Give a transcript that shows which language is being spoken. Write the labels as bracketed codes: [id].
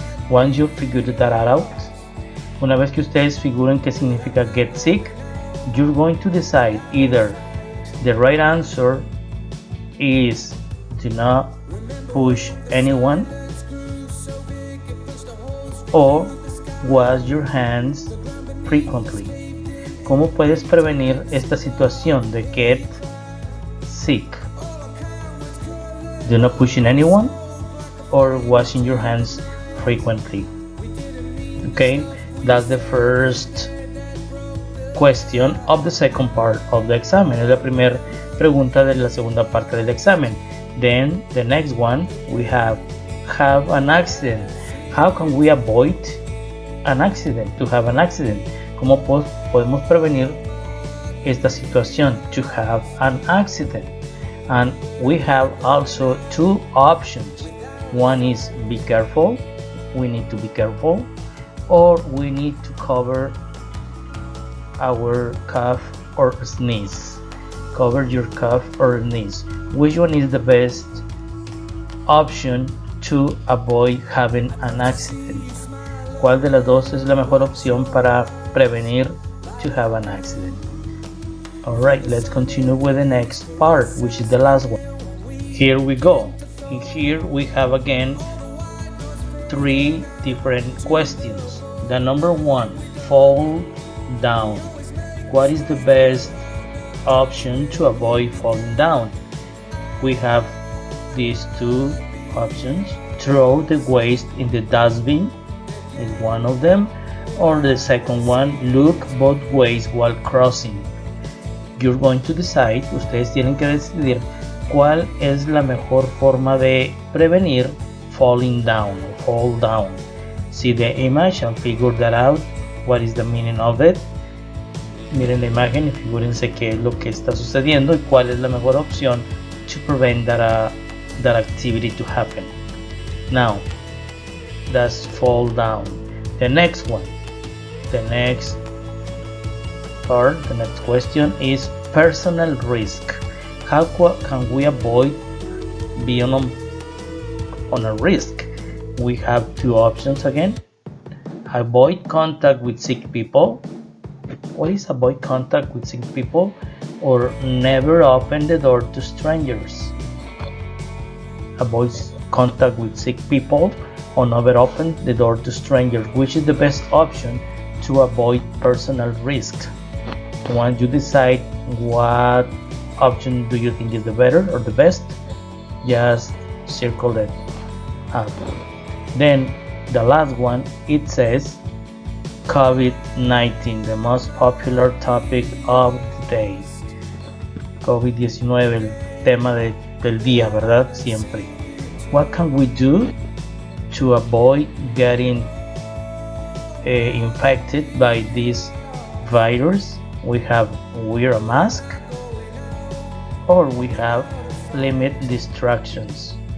[en] Once you figure that out, [es] una vez que ustedes figuren qué significa [en] get sick, you're going to decide either the right answer is do not push anyone, or wash your hands frequently. [es] ¿Cómo puedes prevenir esta situación de [en] get sick? Do not pushing anyone or washing your hands frequently. Okay, that's the first question of the second part of the exam. [es] Es la primera pregunta de la segunda parte del examen. [en] Then the next one, we have an accident. How can we avoid an accident? To have an accident. [es] ¿Cómo podemos prevenir esta situación? [en] To have an accident. And we have also two options. One is be careful. We need to be careful. Or we need to cover our cough or sneeze. Cover your cough or sneeze. Which one is the best option to avoid having an accident? [es] ¿Cuál de las dos es la mejor opción para prevenir [en] to have an accident? Alright, let's continue with the next part, which is the last one. Here we go. And here we have again 3 different questions. The number 1, fall down. What is the best option to avoid falling down? We have these 2 options. Throw the waste in the dustbin is one of them, or the second one, look both ways while crossing. You're going to decide, [es] ustedes tienen que decidir cuál es la mejor forma de prevenir [en] falling down or fall down. See the image and figure that out. What is the meaning of it? [es] Miren la imagen y figúrense qué es lo que está sucediendo y cuál es la mejor opción [en] to prevent that activity to happen. Now, that's fall down. The next one, the next part, the next question is personal risk. How can we avoid being on a risk? We have 2 options again. Avoid contact with sick people. What is avoid contact with sick people? or never open the door to strangers. Avoid contact with sick people or never open the door to strangers. Which is the best option to avoid personal risk? Once you decide what option do you think is the better or the best, just circle it up. Then the last one, it says COVID-19, the most popular topic of the day. [es] COVID-19, el tema del día, ¿verdad? Siempre. [en] What can we do to avoid getting infected by this virus? We have wear a mask, or we have limit distractions.